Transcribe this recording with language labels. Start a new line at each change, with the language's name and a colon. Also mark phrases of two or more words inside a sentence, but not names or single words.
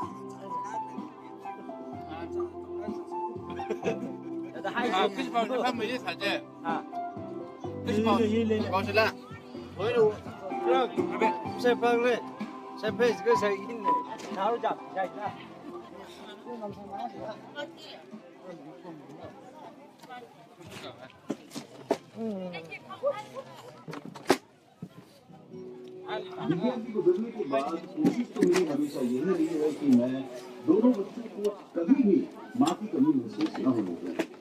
Chinese: 아, 피시방他们也参加啊，피시방搞起来。我有，这边谁帮嘞？谁配这个谁赢嘞？哪有讲？下一个。
Hindi: विद्यार्थी को बदलने के बाद कोशिश तो मेरी हमेशा यही रही है कि मैं दोनों बच्चों को कभी भी माँ की कमी महसूस न होने दूं।